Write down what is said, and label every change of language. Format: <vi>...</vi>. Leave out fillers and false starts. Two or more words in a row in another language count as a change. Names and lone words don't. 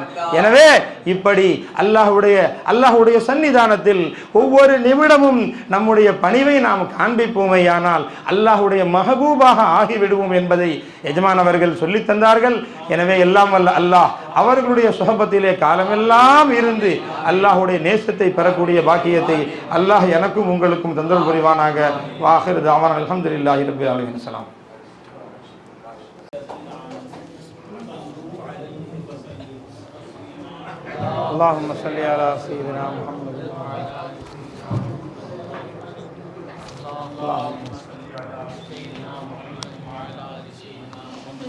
<ta>எனவே இப்படி அல்லாஹ்வுடைய சன்னிதானத்தில் ஒவ்வொரு நிமிடமும் நம்முடைய பணிவை நாம் காண்பிப்போமேயானால் அல்லாஹ்வுடைய மஹபூபாக ஆகிவிடுவோம் என்பதை எஜமான் அவர்கள் சொல்லி தந்தார்கள். எனவே எல்லாம் வல்ல அல்லாஹ் அவர்களுடைய சுஹபத்திலே காலமெல்லாம் இருந்து அல்லாஹ்வுடைய நேசத்தை பெறக்கூடிய பாக்கியத்தை அல்லாஹ் எனக்கும் உங்களுக்கும் தந்தல் புரிவானாக.</ta> <ar>وآخر دعوانا الحمد لله رب العالمين. ஸலாம். اللهم صل على سيدنا محمد. اللهم صل على سيدنا محمد وعلى ال سيدنا محمد.</ar>